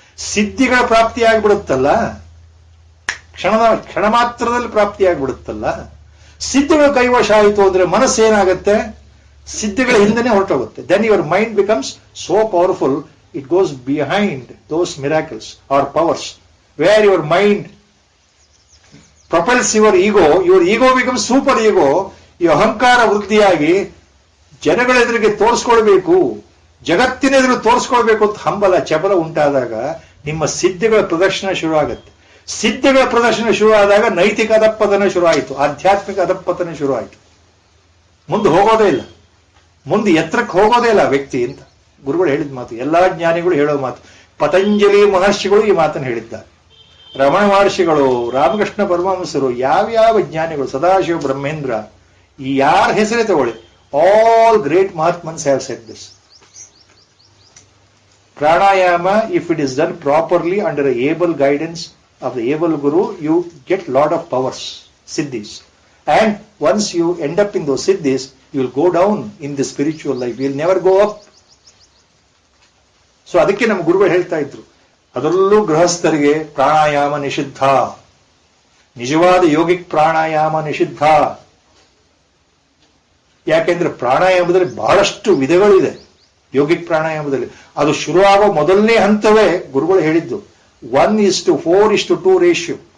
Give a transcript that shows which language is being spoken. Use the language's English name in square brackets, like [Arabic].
[Kannada] ಸಿದ್ಧಿಗಳ ಪ್ರಾಪ್ತಿ ಆಗಿಬಿಡುತ್ತಲ್ಲ, ಕ್ಷಣ ಮಾತ್ರದಲ್ಲಿ ಪ್ರಾಪ್ತಿ ಆಗಿಬಿಡುತ್ತಲ್ಲ. ಸಿದ್ಧಿಗಳು ಕೈವಶ ಆಯಿತು ಅಂದ್ರೆ ಮನಸ್ಸೇನಾಗತ್ತೆ? ಸಿದ್ಧಿಗಳ ಹಿಂದೆನೆ ಹೊರಟೋಗುತ್ತೆ. [English] Then your mind becomes so powerful, it goes behind those miracles or powers. Where your mind propels your ego becomes super ego. [Kannada] ಈ ಅಹಂಕಾರ ವೃದ್ಧಿಯಾಗಿ ಜನಗಳ ಎದುರಿಗೆ ತೋರಿಸ್ಕೊಳ್ಬೇಕು, ಜಗತ್ತಿನ ಎದುರು ತೋರಿಸ್ಕೊಳ್ಬೇಕು ಅಂತ ಹಂಬಲ ಚಪಲ ಉಂಟಾದಾಗ ನಿಮ್ಮ ಸಿದ್ಧಿಗಳ ಪ್ರದರ್ಶನ ಶುರು ಆಗುತ್ತೆ. ಸಿದ್ಧಿಗಳ ಪ್ರದರ್ಶನ ಶುರು ಆದಾಗ ನೈತಿಕ ಅಧಪ್ಪತನ ಶುರು ಆಯಿತು, ಆಧ್ಯಾತ್ಮಿಕ ಅಧಪ್ಪತನ ಶುರು ಆಯಿತು. ಮುಂದೆ ಹೋಗೋದೇ ಇಲ್ಲ, ಮುಂದೆ ಎತ್ತರಕ್ಕೆ ಹೋಗೋದೇ ಇಲ್ಲ ವ್ಯಕ್ತಿ ಅಂತ ಗುರುಗಳು ಹೇಳಿದ ಮಾತು, ಎಲ್ಲಾ ಜ್ಞಾನಿಗಳು ಹೇಳೋ ಮಾತು. ಪತಂಜಲಿ ಮಹರ್ಷಿಗಳು ಈ ಮಾತನ್ನು ಹೇಳಿದ್ದಾರೆ, ರಮಣ ಮಹರ್ಷಿಗಳು, ರಾಮಕೃಷ್ಣ ಪರಮಹಂಸರು, ಯಾವ್ಯಾವ ಜ್ಞಾನಿಗಳು, ಸದಾಶಿವ ಬ್ರಹ್ಮೇಂದ್ರ, ಈ ಯಾರ ಹೆಸರೇ ತಗೊಳ್ಳಿ, [English] All great ಮಹಾತ್ಮನ್ಸ್ have said this. Pranayama, if it is done properly under able guidance of the able guru, you get lot of powers, siddhis. And once you end up in those siddhis, you will go down in the spiritual life. You will never go up. [Kannada] So ಅದಕ್ಕೆ ನಮ್ಮ ಗುರುಗಳು ಹೇಳ್ತಾ ಇದ್ರು, ಅದರಲ್ಲೂ ಗೃಹಸ್ಥರಿಗೆ ಪ್ರಾಣಾಯಾಮ ನಿಷಿದ್ಧ, ನಿಜವಾದ yogic ಪ್ರಾಣಾಯಾಮ ನಿಷಿದ್ಧ. ಯಾಕೆಂದ್ರೆ ಪ್ರಾಣಾಯಾಮದಲ್ಲಿ ಬಹಳಷ್ಟು ವಿಧಗಳಿದೆ. ಯೋಗಿಕ್ ಪ್ರಾಣಾಯಾಮದಲ್ಲಿ ಅದು ಶುರುವಾಗೋ ಮೊದಲನೇ ಹಂತವೇ ಗುರುಗಳು ಹೇಳಿದ್ದು 1:4:2 ರೇಷಿಯೋ.